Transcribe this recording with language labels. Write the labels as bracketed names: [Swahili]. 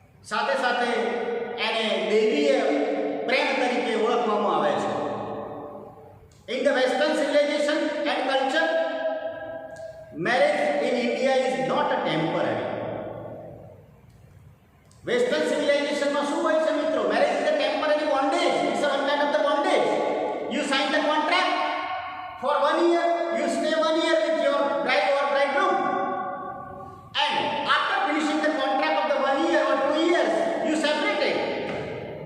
[Gujarati] સાથે સાથે એને દૈવીય પ્રેમ તરીકે ઓળખવામાં આવે છે. [English] In the Western civilization and culture, marriage in India is not a temporary. [Gujarati] Western civilization માં શું હોય છે મિત્રો? [English] Marriage is a temporary bondage. It's a one kind of the bondage. You sign the contract for 1 year. You stay 1 year with your bride or bridegroom, and after finishing the contract of the 1 year or 2 years, you separated.